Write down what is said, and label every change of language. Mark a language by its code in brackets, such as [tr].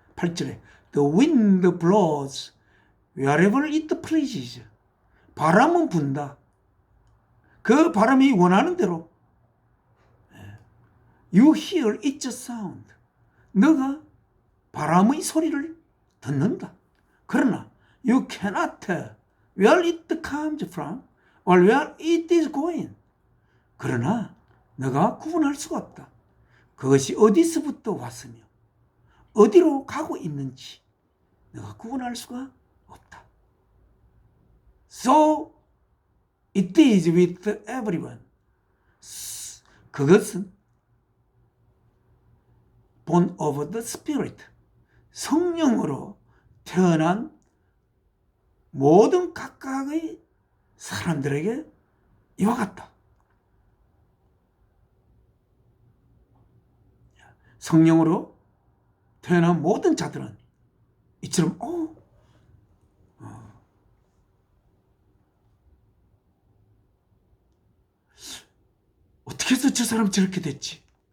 [ko] 8절에 [en] The wind blows wherever it pleases. [ko] 바람은 분다. 그 바람이 원하는 대로. [en] You hear its sound. [ko] 너가 바람의 소리를 듣는다. 그러나 [en] you cannot tell where it comes from or where it is going. [ko] 그러나 너가 구분할 수가 없다. 그것이 어디서부터 왔으며 어디로 가고 있는지 너가 구분할 수가 없다. [en] So it is with everyone. [ko] 그것은 [en] born of the Spirit. [ko] 성령으로 태어난 모든 각각의 사람들에게 이와 같다. 성령으로 태어난 모든 자들은 이처럼 어떻게 해서 저 사람 저렇게 됐지?